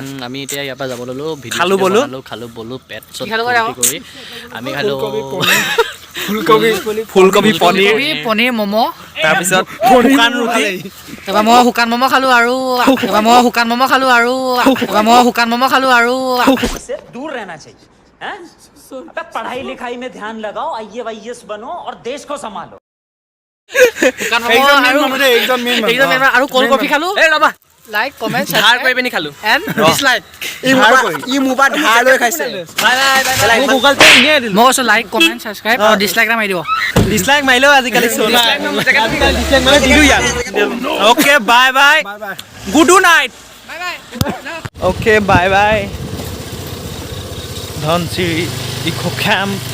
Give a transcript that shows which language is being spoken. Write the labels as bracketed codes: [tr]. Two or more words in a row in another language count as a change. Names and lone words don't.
[as] আমি এতিয়া ইয়াৰ পৰা যাব ল'লোঁ খালো বলো পেট চট কৰি আমি খালোঁ ফুলকবি পনীৰ ম'ম' তাৰপিছত শুকান ৰুটি তাৰপৰা মই শুকান ম'ম' খালোঁ আৰু [hi] दूर रहना चाहिए हैं? अबे पढ़ाई लिखाई में ध्यान लगाओ IAS बनो और देश को संभालो [as] শুকান ম'ম' আৰু ক'ল্ড কফি খালোঁ [en] like comment [as] ধাৰ কৰি পিনি খালোঁ [en] and dislike [as] ই মোৰ পৰা ধাৰ লৈ খাইছে গুগল পে এনেই দিলোঁ মই কৈছোঁ [en] like comment subscribe [as] আৰু ডিছলাইক এটা মাৰি দিব ডিছলাইক মাৰিলেও আজিকালি [en] okay bye bye good night okay bye bye [as] ধনচিৰি ইক' কেম্প